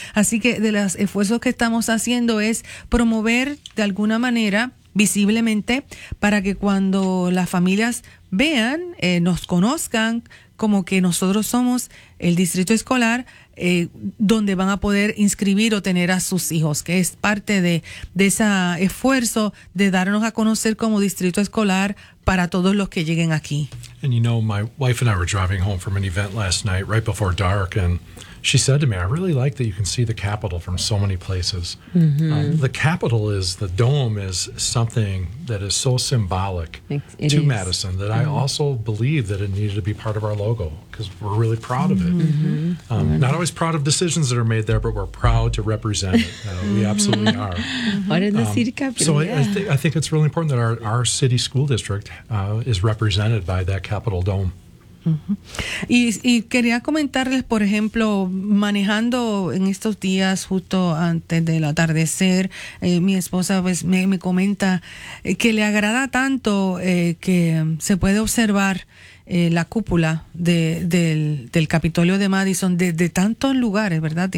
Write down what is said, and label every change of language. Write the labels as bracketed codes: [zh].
[es] Así que de los esfuerzos que estamos haciendo es promover de alguna manera visiblemente para que cuando las familias vean, nos conozcan como que nosotros somos el Distrito Escolar donde van a poder inscribir o tener a sus hijos, que es parte de ese esfuerzo de darnos a conocer como distrito escolar para todos los que lleguen aquí. [en] And you know, my wife and I were driving home from an event last night right before dark, and she said to me, I really like that you can see the Capitol from so many places. The Capitol is, the dome is something that is so symbolic to Madison that I also believe that it needed to be part of our logo because we're really proud of it. Not always proud of decisions that are made there, but we're proud to represent it. We absolutely are. What in the city capital? So I think it's really important that our city school district is represented by that Capitol dome. [es] Y quería comentarles, por ejemplo, manejando en estos días justo antes del atardecer, mi esposa pues me comenta que le agrada tanto que se puede observar la cúpula del Capitolio de Madison desde tantos lugares, ¿verdad?